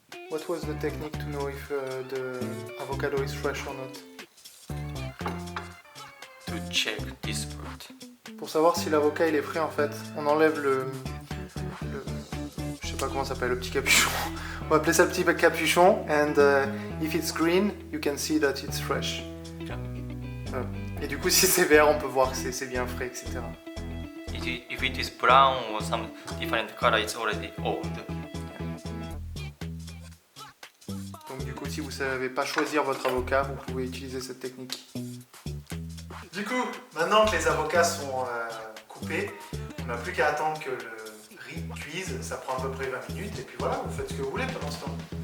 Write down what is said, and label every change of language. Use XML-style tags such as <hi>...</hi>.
<en>What was the technique to know if the avocado is fresh or not? To check this part.</en> <fr>Pour savoir si l'avocat il est frais en fait, on enlève je sais pas comment ça s'appelle, le petit capuchon. On va appeler ça le petit capuchon.</fr> <en>And if it's green, you can see that it's fresh.</en> <fr>Et du coup, si c'est vert, on peut voir que c'est bien frais, etc.</fr> <en>If it is brown or some different color, it's already old.</en> <fr>Donc du coup, si vous ne savez pas choisir votre avocat, vous pouvez utiliser cette technique. Du coup, maintenant que les avocats sont coupés, on n'a plus qu'à attendre que le riz cuise. Ça prend à peu près 20 minutes. Et puis voilà, vous faites ce que vous voulez pendant ce temps.</fr>